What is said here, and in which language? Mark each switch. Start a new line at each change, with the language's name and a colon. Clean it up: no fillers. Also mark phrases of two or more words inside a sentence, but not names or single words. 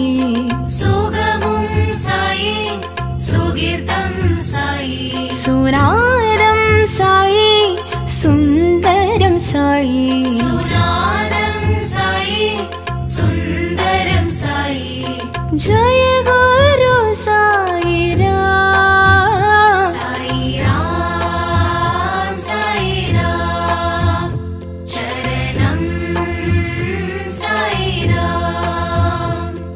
Tamil: சுகமும் சாயி சுகீர்த்தம் சாயி சுனாதம் சாயி சுந்தரம் சாயி சுநாதம் சாயி சுந்தரம் சாயி
Hindi: जय गुरु साई राम साई राम चरणम साई राम